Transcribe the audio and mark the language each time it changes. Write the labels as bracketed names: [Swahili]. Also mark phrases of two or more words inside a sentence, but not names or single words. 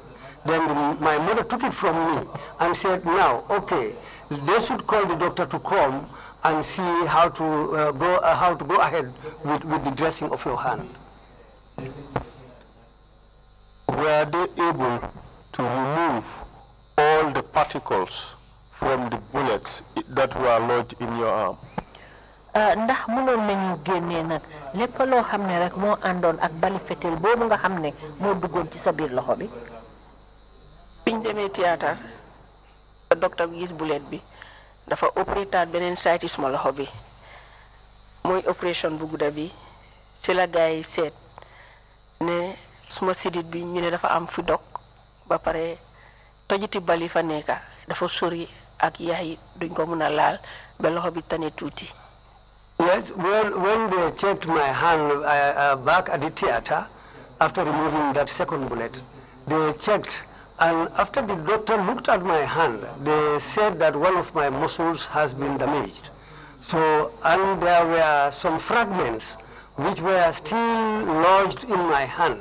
[English] Then my mother took it from me and said, now, okay, they should call the doctor to come and see how to go ahead with the dressing of your hand. Were they able to remove all the particles from the bullets that were lodged in your arm? [Wolof] Ndax mënoon nañu génnee nag lépp loo xam ne rek moo àndoon ak bali fetel boobu nga xam ne moo duggoon ci sa biir loxo bi. biñ demee théâtre docteur bi gis bullet bi dafa opérateur beneen site ci suma loxo bi mooy opération bu gudda bi ci la gars yi seet ne suma sidit bi ñu ne dafa am fi dog ba pare tojiti bali fa nekka dafa sori ak yaay duñ ko mën a laal ba loxo bi tane tuuti. [English] Yes, when they checked my hand back at the theater, after removing that second bullet, they checked, and after the doctor looked at my hand, they said that one of my muscles has been damaged. So, and there were some fragments which were still lodged in my hand.